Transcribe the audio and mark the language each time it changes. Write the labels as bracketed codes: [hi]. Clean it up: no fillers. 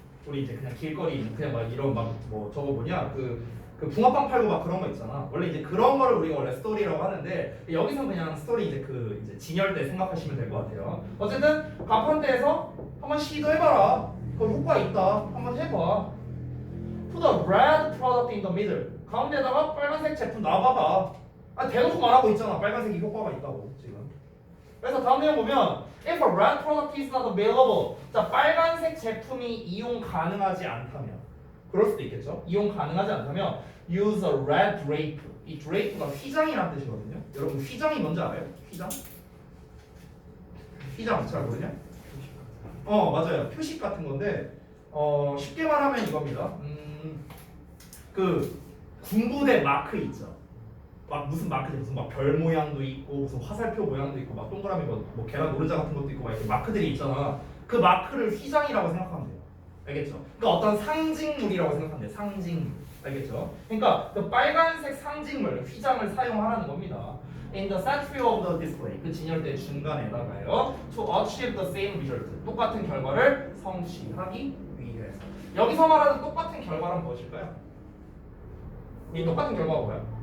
[ko] 우리 이제 그냥 길거리 그냥 막 이런 막 뭐 저거 뭐냐 그 붕어빵 팔고 막 그런 거 있잖아. 원래 이제 그런 거를 우리가 원래 스토리라고 하는데 여기서 그냥 스토리 이제 그 이제 진열대 생각하시면 될 것 같아요. 어쨌든 갑판대에서 한번 시도해봐라. 그 효과 있다. 한번 해봐. [en] Put a red product in the middle. [ko] 가운데다가 빨간색 제품 놔봐봐. 아 대놓고 말하고 있잖아. 빨간색이 효과가 있다고 지금. 그래서 다음 내용 보면 [en] If a red product is not available. [ko] 자 빨간색 제품이 이용 가능하지 않다면 그럴 수도 있겠죠. 이용 가능하지 않다면 [en] use a red drape. [ko] 이 drape가 휘장이라는 뜻이거든요. 여러분 휘장이 뭔지 알아요? 휘장? 휘장 잘 모르냐? 맞아요. 표식 같은 건데 쉽게 말하면 이겁니다. 그 군부대 마크 있죠. 막 무슨 마크들 무슨 막 별 모양도 있고 무슨 화살표 모양도 있고 막 동그라미 뭐 계란 노른자 같은 것도 있고 막 이렇게 마크들이 있잖아. 그 마크를 휘장이라고 생각하면 돼요. 알겠죠? 그러니까 어떤 상징물이라고 생각하면 돼요. 상징물. 알겠죠? 그러니까 그 빨간색 상징물 휘장을 사용하라는 겁니다. [en] In the center of the display [ko] 그 진열대 중간에다가요. [en] To achieve the same result [ko] 똑같은 결과를 성취하기 위해서. 여기서 말하는 똑같은 결과는 무엇일까요? 이 똑같은 결과가 뭐야?